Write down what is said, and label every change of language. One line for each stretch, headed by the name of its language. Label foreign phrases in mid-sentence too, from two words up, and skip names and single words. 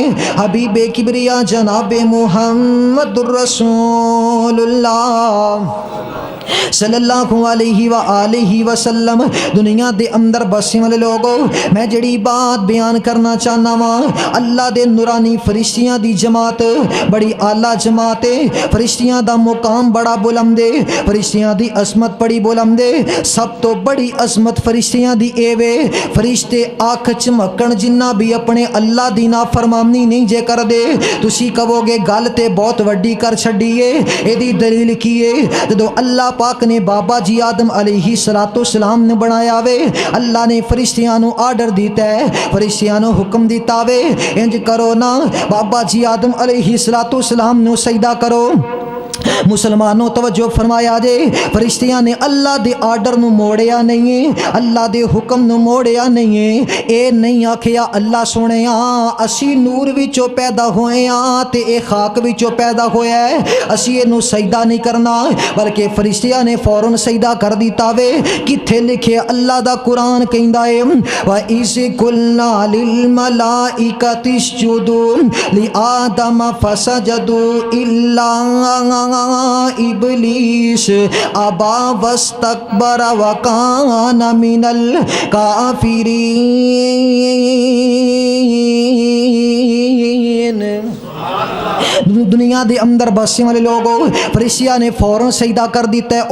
Arabic: حبیب کبریا جناب محمد الرسول اللہ صلی اللہ علیہ وآلہ وسلم.
Punjabi: دنیا دے اندر بسنے والے لوگوں میں جڑی بات بیان کرنا چاہنا وا, اللہ دے نورانی فرشتیاں دی جماعت بڑی اعلیٰ جماعت ہے. فرشتیاں دا مقام بڑا بلند ہے, فرشتیاں دی عظمت بڑی بلند ہے. سب تو بڑی عظمت فرشتیاں دی اے وے فرشتے آنکھ چمکن جنہ بھی اپنے اللہ دی نافرمانی نہیں جے کر دے تسی کہو گے گل تے بہت وڈی کر چھڈیے. اے دی دلیل کی ہے جدو اللہ پاک نے بابا جی آدم
Arabic: علیہ الصلوۃ والسلام
Punjabi: نے بنایا وے اللہ نے فرشتیاں نو آرڈر دیتا ہے, فرشتیاں نو حکم دیتا وے انج کرو نا بابا جی آدم
Arabic: علیہ الصلوۃ والسلام
Punjabi: نو سجدہ کرو. مسلمانوں توجہ فرمایا جے فرشتیاں نے اللہ دے آرڈر نو موڑیا نہیں ہے, اللہ دے حکم نو موڑیا نہیں ہے. اے نہیں آکھیا اللہ سونیا اسی نور وچوں پیدا ہوئے ہاں تے اے خاک وچوں پیدا ہویا ہے اسی اینو سجدہ نہیں کرنا, بلکہ فرشتیاں نے فوراً سجدہ کر دیتا وے. کتھے لکھے اللہ دا قرآن کہندا ہے
Arabic: وَإِذْ قُلْنَا لِلْمَلَائِكَةِ اسْجُدُوا لِآدَمَ فَسَجَدُوا إِلَّا ابلیس ابا واستکبر وکان من الکافرین.
Punjabi: دنیا دے اندر بسنے والے لوگوں فرشتیاں نے فوراً سجدہ کر دیتا ہے.